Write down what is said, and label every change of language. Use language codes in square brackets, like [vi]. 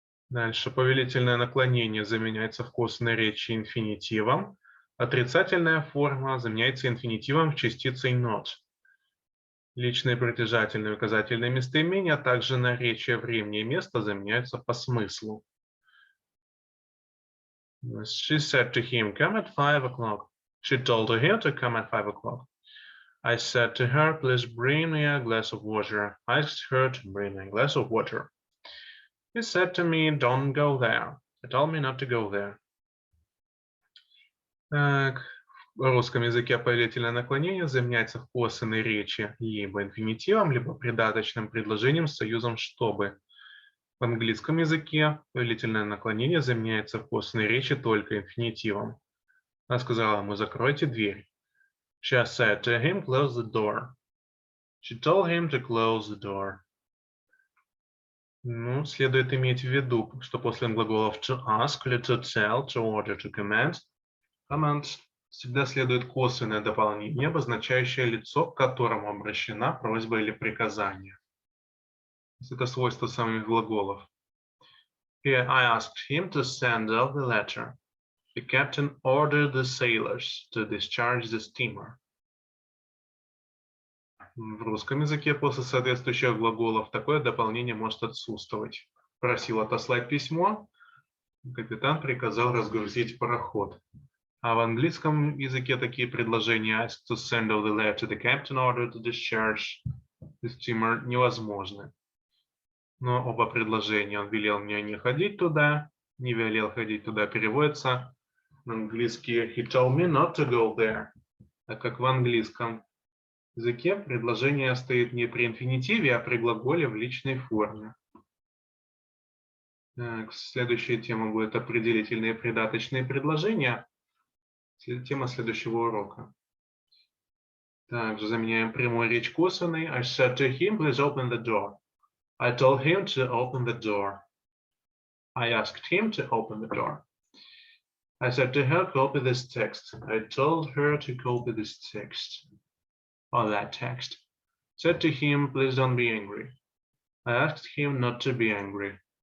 [ru] Дальше повелительное наклонение заменяется в косвенной речи инфинитивом. Отрицательная форма заменяется инфинитивом частицей not. Личные притяжательные и указательные местоимения, а также наречия времени и места заменяются по смыслу. [en] She said to him, come at 5 o'clock. She told him to come at 5 o'clock. I said to her, please bring me a glass of water. I asked her to bring me a glass of water. He said to me, don't go there. He told me not to go there. [ru] Так, в русском языке повелительное наклонение заменяется в косвенной речи либо инфинитивом, либо придаточным предложением с союзом «чтобы». В английском языке повелительное наклонение заменяется в косвенной речи только инфинитивом. Она сказала ему «закройте дверь». [en] She said to him, close the door. She told him to close the door. [ru] Ну, следует иметь в виду, что после глаголов to ask или to tell, to order, to command всегда следует косвенное дополнение, обозначающее лицо, к которому обращена просьба или приказание. Это свойство самих глаголов. [en] Here I asked him to send out the letter. The captain ordered the sailors to discharge the steamer. [ru] В русском языке после соответствующих глаголов такое дополнение может отсутствовать. Просил отослать письмо, капитан приказал разгрузить пароход. А в английском языке такие предложения [en] asked to send out the letter, the captain ordered to discharge the steamer [ru] невозможны. Но оба предложения он велел мне не ходить туда, не велел ходить туда переводится на английский [en] he told me not to go there. [ru] Так как в английском языке предложение стоит не при инфинитиве, а при глаголе в личной форме. Так, следующая тема будет определительные придаточные предложения. Тема следующего урока. Также заменяем прямую речь косвенной. [en] I said to him, please open the door. I told him to open the door. I asked him to open the door. I said to her, copy this text. I told her to copy this text. Or that text. Said to him, please don't be angry. I asked him not to be angry.